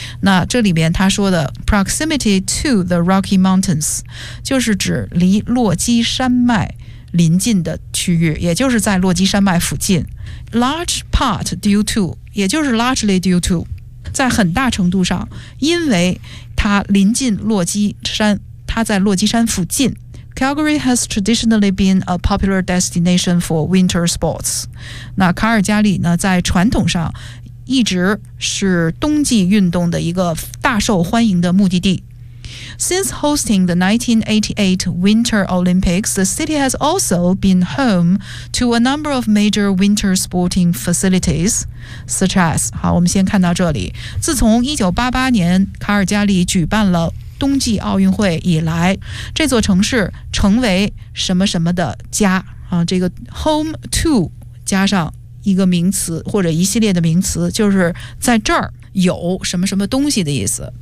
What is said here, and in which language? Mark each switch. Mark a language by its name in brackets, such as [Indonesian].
[Chinese] 那这里面他说的 [English] proximity to the Rocky Mountains, [Chinese] 就是指离落基山脉临近的区域，也就是在落基山脉附近。 [English] Large part due to, [Chinese] 也就是 [English] largely due to, [Chinese] 在很大程度上因为它临近洛基山，它在洛基山附近。 [English] Calgary has traditionally been a popular destination for winter sports. [Chinese] 那卡尔加里呢，在传统上一直是冬季运动的一个大受欢迎的目的地。 [English] Since hosting the 1988 Winter Olympics, the city has also been home to a number of major winter sporting facilitiesSuch as, [Chinese] 好，我们先看到这里。自从1988年卡尔加里举办了冬季奥运会以来，这座城市成为什么什么的家啊？这个 home to 加上一个名词或者一系列的名词，就是在这儿有什么什么东西的意思。